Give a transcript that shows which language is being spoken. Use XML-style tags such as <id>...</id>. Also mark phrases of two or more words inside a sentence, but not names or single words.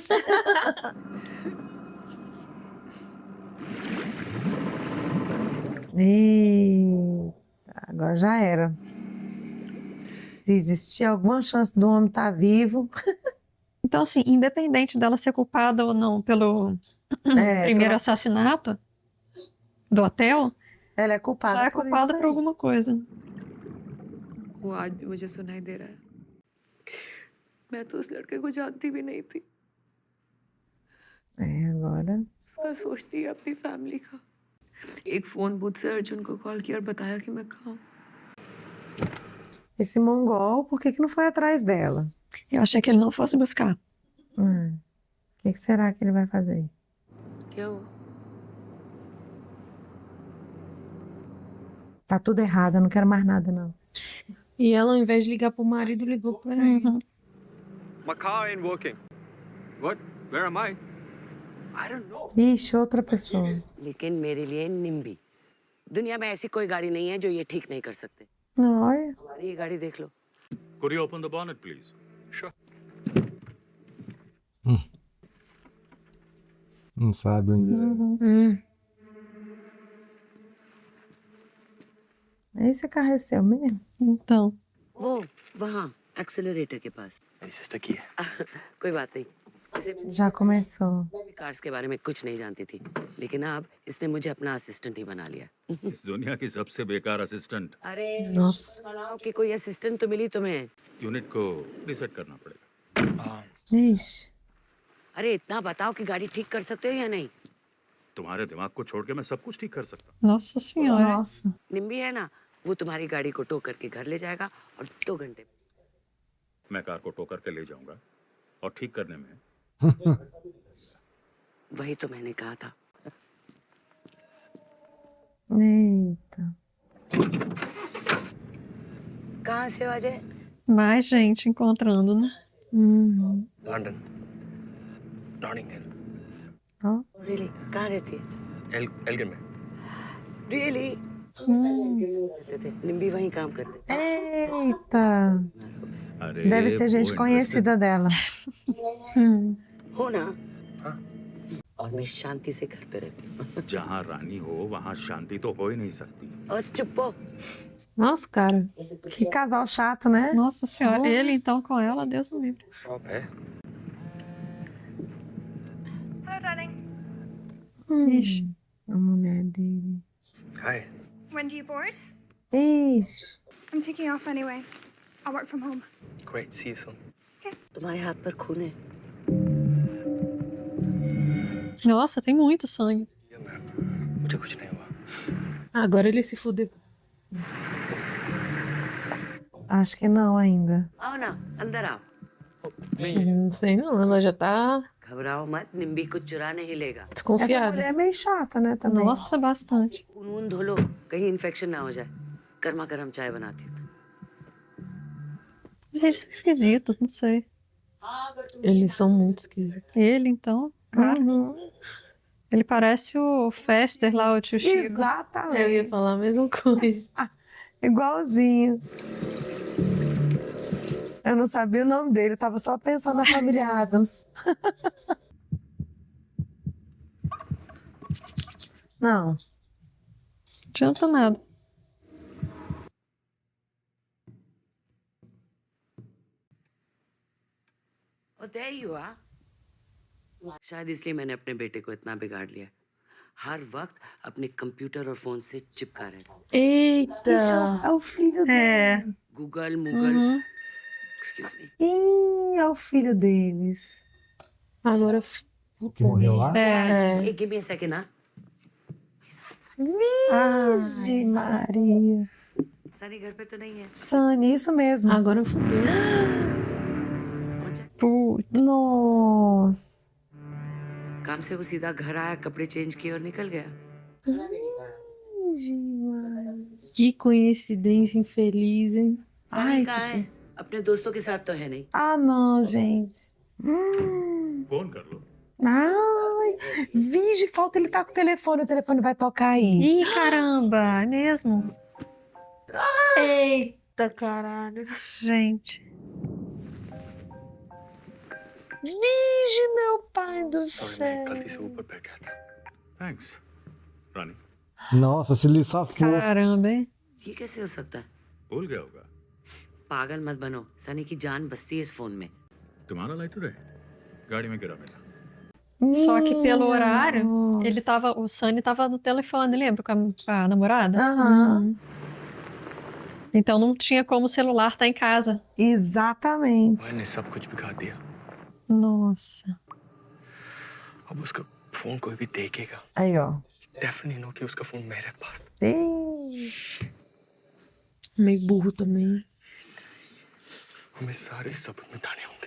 <pt>Eita, agora já era. Se existir alguma chance do homem estar vivo, Então, assim, independente dela ser culpada ou não pelo primeiro assassinato do hotel, Ela é culpada. Já é por culpada isso por aí. alguma coisa.</pt> <hi>वो आज भी मुझे सुनाई दे रहा है। मैं तो उस लड़के को जानती भी नहीं थी।</hi> <pt>Agora.</pt> <hi>उसका सोचती है अपनी फैमिली का। एक फोन बूथ से अर्जुन को कॉल किया और बताया कि मैं कहाँ हूँ।</hi> <pt>Esse mongol, por que não foi atrás dela? Eu achei que ele não fosse buscar. O que será que ele vai fazer?</pt> <hi>क्या हुआ?</hi> <pt>Tá tudo errado, eu não quero mais nada, não. E ela, ao invés de ligar pro marido, ligou pra ele.</pt> <en>My car ain't working. What? Where am I? I don't know.</en> <pt>Ixi, outra pessoa.</pt> <hi>लेकिन मेरे लिए निम्बी दुनिया में ऐसी कोई गाड़ी नहीं है जो ये ठीक नहीं कर सकते।</hi> <pt>Olha.</pt> <hi>हमारी ये गाड़ी देख लो।</hi> <en>Could you open the bonnet, please? Sure.</en> <pt>Não sabe onde Esse carro é seu mesmo? Então.</pt> <hi>वो वहाँ एक्सेलरेटर के पास। मेरी सिस्टर की है। कोई बात नहीं। इसे</hi> <pt>Já começou.</pt> <hi>मैं भी कार्स के बारे में कुछ नहीं जानती थी, लेकिन अब इसने मुझे अपना असिस्टेंट ही बना लिया। इस दुनिया की सबसे बेकार असिस्टेंट। अरे</hi> <pt>Nossa.</pt> <hi>बनाओ कि कोई असिस्टेंट तो मिली तुम्हें। यूनिट को रीसेट करना पड़ेगा।</hi> <pt>Ixi.</pt> <hi>अरे इतना बताओ कि गाड़ी ठीक कर सकते हो या नहीं। तुम्हारे दिमाग को छोड़ के मैं सब कुछ ठीक कर सकता</hi> <pt>Nossa senhora. Nossa.</pt> <hi>निम्बी है ना, वो तुम्हारी गाड़ी को टो करके घर ले जाएगा और 2 घंटे में। हूँ। मैं कार को टो करके ले जाऊंगा और ठीक करने में वही तो मैंने कहा था।</hi> <pt>Eita.</pt> <hi>कहाँ से हो अजय?</hi> <pt>Mais gente encontrando, né?</pt> <hi>लंदन, नॉटिंगहिल, रियली कहाँ रहती है? एल्गिन में। रियली निम्बी वहीं काम करते।</hi> <pt>Eita.</pt> <hi>अरे</hi> <pt>Deve ser gente</pt> <hi>वो</hi> <pt>conhecida dela.</pt> <hi>हो ना? और मैं शांति से घर पे रहती हूँ। interested। जहाँ रानी हो वहाँ शांति तो हो ही नहीं सकती। और चुप हो।</hi> <pt>Nossa, cara. Que casal chato, né? Nossa senhora. Ele então com ela, Deus me livre.</pt> <hi>शॉप है।</hi> <pt>Ixi. A mulher dele.</pt> <hi>हाय।</hi> <en>When do you board?</en> <pt>Ixi.</pt> <en>I'm taking off anyway. I'll work from home. Great, see you soon.</en> <hi>तुम्हारे हाथ पर खून है।</hi> <pt>Nossa, tem muito sangue.</pt> <hi>मुझे कुछ नहीं हुआ।</hi> <pt>Agora ele se fudeu. Acho que não ainda.</pt> <hi>आओ ना, अंदर आओ।</hi> <pt>Não sei não, ela já tá</pt> <hi>घबराओ मत, निम्बी कुछ चुरा नहीं लेगा।</hi> <pt>Essa desconfiada. mulher é meio chata, né, também. Nossa, bastante.</pt> <hi>खून धो लो, कहीं इन्फेक्शन ना हो जाए। गर्मा गर्म चाय बनाती हूँ।</hi> <pt>Mas eles são esquisitos, não sei. Eles são muito esquisitos. Ele, então, cara. Ele parece o Fester lá, o tio Chico. Eu Exatamente. ia falar a mesma coisa. Igualzinho. Eu não sabia o nome dele, tava só pensando na família Adams. Não. Adianta nada.</pt> <en>और there you are.</en> <hi>शायद इसलिए मैंने अपने बेटे को इतना बिगाड़ लिया। हर वक्त अपने कंप्यूटर और फोन से चिपका रहता।</hi> <pt>Eita! É o filho dele.</pt> <hi>गूगल मुगल।</hi> <en>Excuse me.</en> <pt>Ih, é o filho deles. Agora. que morreu lá.</pt> <en>Hey, give me a second, huh?</en> <pt>Virgem Maria.</pt> <hi>सनी घर पे तो नहीं है।</hi> <pt>Sani, isso mesmo. Agora fudeu. Putz. Nossa.</pt> <hi>काम से वो सीधा घर आया, कपड़े चेंज किए और निकल गया।</hi> <pt>Virgem Maria. Que coincidência infeliz, hein?</pt> <hi>सनी कहाँ है? अपने दोस्तों के साथ तो है नहीं।</hi> <pt>Ah, não, gente.</pt> <hi>फोन कर लो।</hi> <pt>Ai, Vige, falta ele tá com o telefone vai tocar aí. Ih, caramba, é mesmo? Eita, caralho. Gente. Vige, meu pai do</pt> <hi>सॉरी, मैं</hi> <pt>céu.</pt> <hi>गलती से ऊपर बैठ गया था। थैंक्स रानी।</hi> <pt>Nossa, se ele safou. Caramba, hein?</pt> <hi>ये कैसे हो सकता है? भूल गया होगा। पागल मत बनो, सनी की जान बसती है इस फोन में। तुम्हारा लाइटर है गाड़ी में गिरा मेरा।</hi> <pt>Só que pelo horário, o Sunny tava no telefone, lembra? Com a namorada? Aham. Então não tinha como o celular estar em casa. Exatamente.</pt> <hi>मैंने सब कुछ बिगा दिया।</hi> <pt>Nossa.</pt> <hi>अब उसका फोन कोई भी देखेगा।</hi> <pt>Aí, ó.</pt> <en>definitely know</en> <hi>कि उसका फोन मेरे पास था।</hi> <pt>Ih. Meio burro também.</pt> <hi>हमें सारे सबूत मिटाने होंगे।</hi>